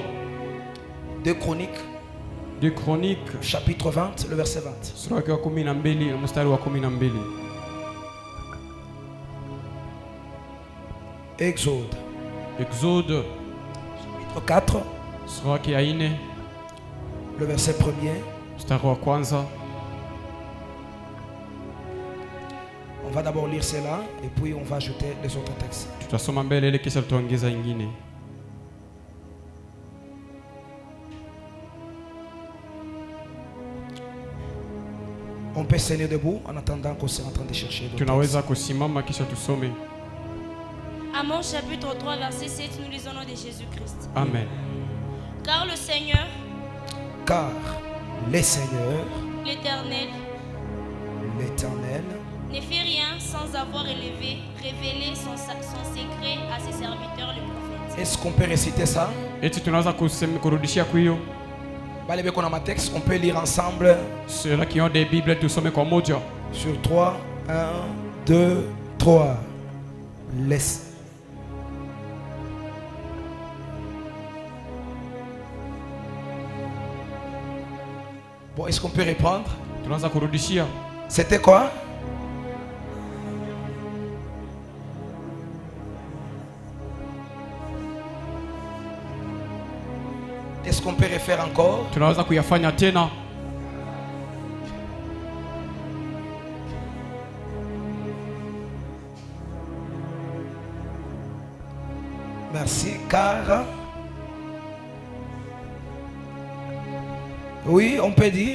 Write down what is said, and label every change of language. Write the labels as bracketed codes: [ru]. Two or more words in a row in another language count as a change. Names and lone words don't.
[fr] 2 Chroniques, 2 Chroniques chapitre 20, le verset 20. [sw] sura yake wa 12 na mstari wa 12. [fr] Exode, Exode chapitre 4, [sw] sura yake ya 4 [fr] le verset 1er. [sw] mstari wa kwanza. [fr] On va d'abord lire cela et puis on va ajouter les autres textes. [sw] Tutasoma mbele ile kisha tutaongeza ingine. [fr] On peut se tenir debout en attendant qu'on soit en train de chercher le texte. [sw] Tunaweza kusimama kisha tusome. [fr] Amos chapitre 3 verset 7, nous lisons au nom de Jésus-Christ. Amen. Car le Seigneur, Car le Seigneur, l'Éternel, l'Éternel, ne fait rien sans avoir révélé son secret à ses serviteurs les prophètes. est-ce qu'on peut réciter ça? [sw] Eti tunaweza kurudishia kwa hiyo. [ln] Bale beko na ma texte, [fr] on peut lire ensemble Ceux-là qui ont des Bibles [sw] tusome kwa moja. [fr] sur 3. 1, 2, 3. Laisse. Bon, est-ce qu'on peut répondre? [sw] Tunaweza kurudishia. [fr] C'était quoi? Est-ce qu'on peut refaire encore? [sw] Tunaweza kuyafanya tena. [fr] Merci, car... Oui, on peut dire.